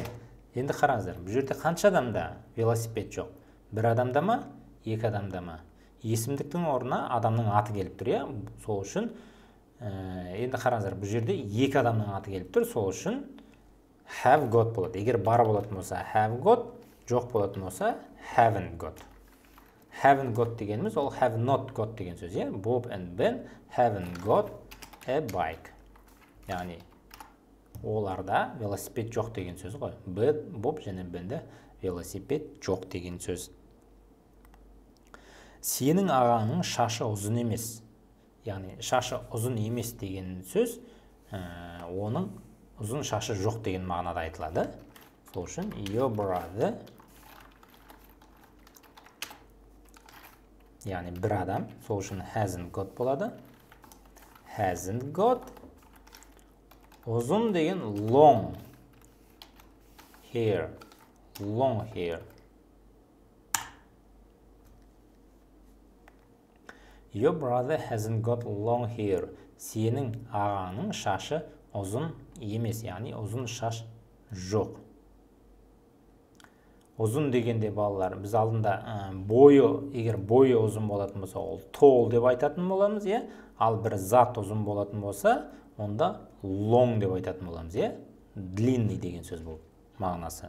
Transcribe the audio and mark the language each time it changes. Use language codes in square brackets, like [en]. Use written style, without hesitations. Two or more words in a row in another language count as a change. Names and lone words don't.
[kk] Енді қараңыздар, бұл жерде қанша адамда велосипед жоқ? Бір адамда ма, екі адамда ма? Есімдіктің орнына адамның аты келіп тұр, я? Сол үшін Енді қараңыздар, бұл жерде екі адамның аты келіп тұр, сол үшін [en] have got [kk] болады. Егер бар болатын болса [en] have got, [kk] жоқ болатын болса [en] haven't got. Haven't got [kk] дегеніміз ол [en] have not got [kk] деген сөз. [en] Bob and Ben haven't got a bike. [kk] Яғни оларда велосипед жоқ деген сөз ғой. Bob және Benде велосипед жоқ деген сөз. Сенің ағаңның шашы ұзын емес. Яғни шашы ұзын емес деген сөз, оның ұзын шашы жоқ деген мағынада айтылады. Сол үшін [en] your brother, [kk] яғни бір адам, сол үшін [en] hasn't got [kk] болады. [en] Hasn't got. [kk] Ұзын деген [en] long hair. Long hair. Your brother hasn't got long hair. [kk] Сенің ағаңның шашы ұзын емес, яғни ұзын шаш жоқ. Ұзын дегенде балалар, біз алдында егер бойы ұзын болатын болса, ол tall деп айтатын боламыз, ал бір зат ұзын болатын болса, онда long деп айтатын боламыз, длинный деген сөз бұл мағынасы.